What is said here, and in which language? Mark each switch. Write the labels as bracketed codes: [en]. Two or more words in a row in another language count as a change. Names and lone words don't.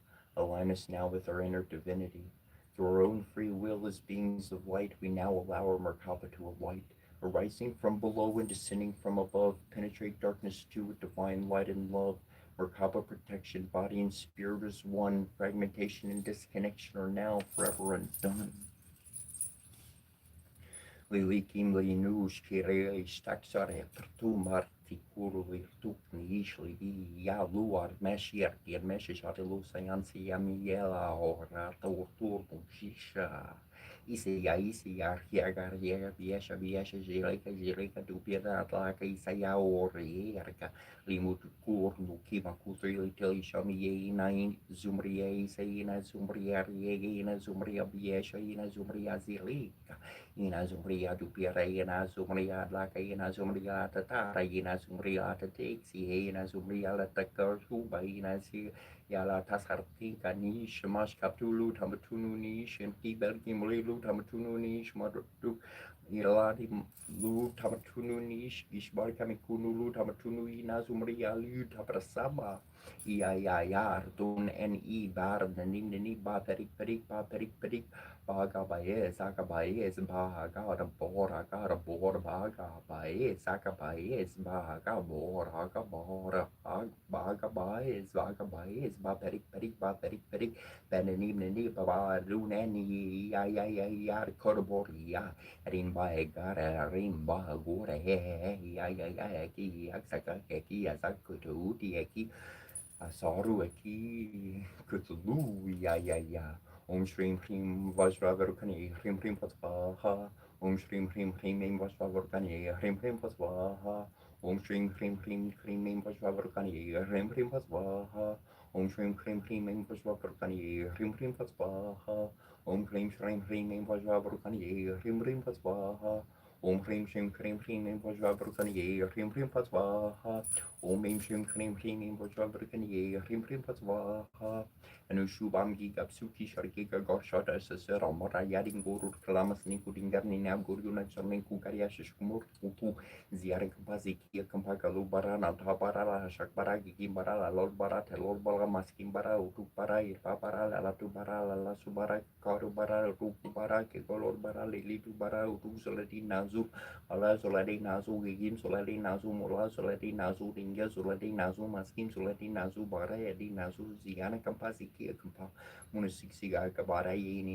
[en] Align us now with our inner divinity. Through our own free will as beings of light, we now allow our Merkaba to alight. Arising from below and descending from above, penetrate darkness too with divine light and love. Merkaba protection, body and spirit is one. Fragmentation and disconnection are now forever undone. Lilikim linus kire staxare tu marti kurli tukni ishli ya luar meshier kier meshes atelu sayansi yamiela ora tortur shisha. Isi ya hiagar hiagar biesha jireka dupiera atlaka isaya ori erka limut kurnu kima kutri teli shami ye nain zumriye isayina zumriya ye zumriya biesha ina zumriya zilika. Ina zumria dupiera ina zumria laka ina zumria tatara ina zumria tatexi ina zumria la takar suba ina si yala tasarti kanish mas kaptulu tamatunu nish and kibel kimrilu tamatunu nish madu Iladi lu tamatunu nish ishbar kamikunu lu tamatunu ina zumria lu taprasaba ya dun en I bar nani ba perik Bagabaye, Zagabaye, Bahaga, Bora, Bagabaye, Zagabaye, Bahaga, Bora, Bagabaye, Zagabaye, Baperik, Benini, Baba, Lunani, ya, Corboria, Rimba, Gara, Rimba, Gora, Yaksaka, Azakutu, Eki, Asaru, Eki, Kutulu, ya. [sa] Om Shrim Hrim Vajravarukani Hrim Hrim Patvaha Om Shrim Hrim Hrim Mim Vajravarukani Hrim Hrim Patvaha Om Shrim Hrim Hrim Hrim Mim Vajravarukani Hrim Hrim Patvaha Om Shrim Hrim Hrim Mim Vajravarukani Hrim Hrim Patvaha Om Hrim Shrim Hrim Mim Vajravarukani Hrim Hrim Patvaha Om Hrim Shrim Hrim Hrim Mim Vajravarukani Hrim Hrim Patvaha Om Hrim Shrim Hrim Hrim Mim Vajravarukani Hrim Hrim Patvaha Anushubam Gigapsuki Sharkiga Gorshota Sasera Morayading Guru Kalamas Nikudingar Nina Guruna Charminku Kariash Kumur Utu Ziarik Baziki Kampakalu Barana Tabarala Shakbaragi Barala Lord Barata Lord Bala Maskim Bara Utu Para Irpapara Latu Barala La Subara Karu Bara Rupu Bara Kekolor Bara Litu Bara Utu Solati Nazu Allah Solati Nazu Gigim Solati Nazu Mula Solati Nazu Dinga Solati Nazu Maskim Solati Nazu Bara Yadi Nazu Ziana Kampasi Kampa Munisika Kabara Yeni